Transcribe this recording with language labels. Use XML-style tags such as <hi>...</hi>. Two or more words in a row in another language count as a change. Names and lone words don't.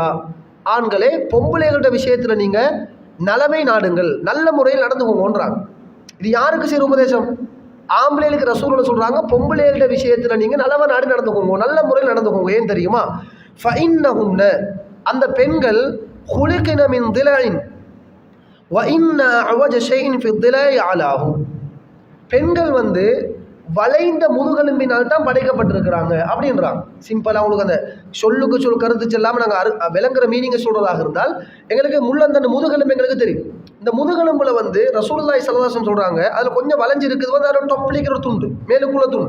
<ta>ஆண்களே, பொம்பளைகளோட விஷயத்தில் நீங்கள் நலமை நாடுங்கள், நல்ல முறையில் நடந்துக்கோங்கன்றாங்க. இது யாருக்கு செய்கிற உபதேசம்? ஆம்பளைகளுக்கு ரசூலுல்லாஹ் சொல்கிறாங்க, பொம்பளைகளோட விஷயத்தில் நீங்கள் நல்லவ நாடு நடந்துக்கோங்க, நல்ல முறையில் நடந்துக்கோங்க. ஏன் தெரியுமா?</ta> <ar>ஃபஇன்னஹுன்ன,</ar> <ta>அந்த பெண்கள்</ta> <ar>خُلِقْنَ مِنْ ضِلَعٍ وَإِنَّ أَعْوَجَ شَيْءٍ فِي الضِّلَعِ عَلَاهُ.</ar> <ta>பெண்கள் வந்து வளைந்த முதுகெலும்பினால் தான் படைக்கப்பட்டிருக்கிறாங்க அப்படின்றாங்க. சிம்பிளாக அவங்களுக்கு அந்த சொல்லுக்கு சொல் கருத்து செல்லாமல் நாங்கள் விளங்குற மீனிங்கை சொல்றதாக இருந்தால் எங்களுக்கு முள்ளந்தண்டு முதுகெலும்பு எங்களுக்கு தெரியும். இந்த முதுகெலும்புல வந்து ரசூலுல்லாஹி</ta> <ar>صلى الله عليه وسلم</ar> <ta>சொல்றாங்க அதில் கொஞ்சம் வளைஞ்சு இருக்குது வந்து அதோட தொப்பளிக்கிற ஒரு துண்டு, மேலுக்குள்ள துண்டு.</ta>